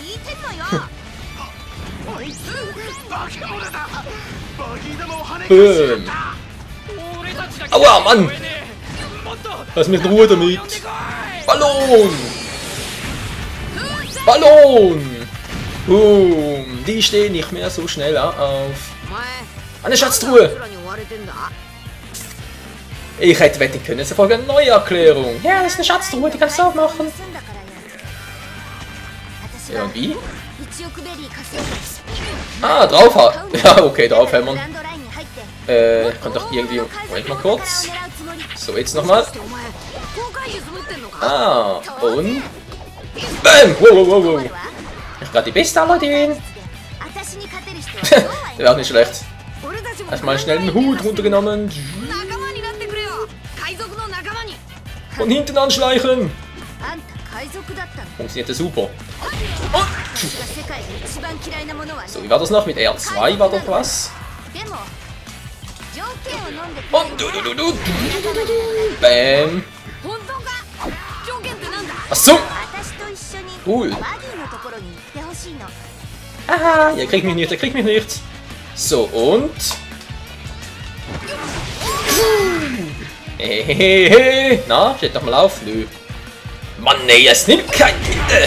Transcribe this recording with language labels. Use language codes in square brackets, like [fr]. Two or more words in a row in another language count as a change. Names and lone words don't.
[de] Boom. Aua, Mann! Lass mich in Ruhe damit! Ballon! Ballon! Boom! Die stehen nicht mehr so schnell auf. [ja] お前 [de] Eine [ja] 奴 [de] Schatztruhe! [ja] らに追われてんだ [de] Ich hätte wetten können, es erfolgt eine neue Erklärung. Ja, das ist eine Schatztruhe, die kannst du aufmachen. Ja, und wie? Ah, draufhauen. Ja, okay, draufhämmern. Kann doch irgendwie... Moment mal kurz. So, jetzt nochmal. [ja] お前公開術持ってんのか [de] Ah, und... Bam! Wow, wow, wow, wow. Ich hab grad die beste Aladdin. Der wäre auch nicht schlecht. [ja] 俺たちも [de] Erstmal schnell den Hut runtergenommen. [ja] 仲間になってくれよ海賊の仲間に [de] Von hinten anschleichen. Funktioniert ja super. So, wie war das noch? Mit R2 war doch was? Und du. Bam. [ja] 本当か条件ってなんだ [de] Achso. Cool. Haha, ihr kriegt mich nicht, ihr kriegt mich nicht. So, und... Hehehe. Na, steht doch mal auf. Nö. Mann, nee, es nimmt kein Ende.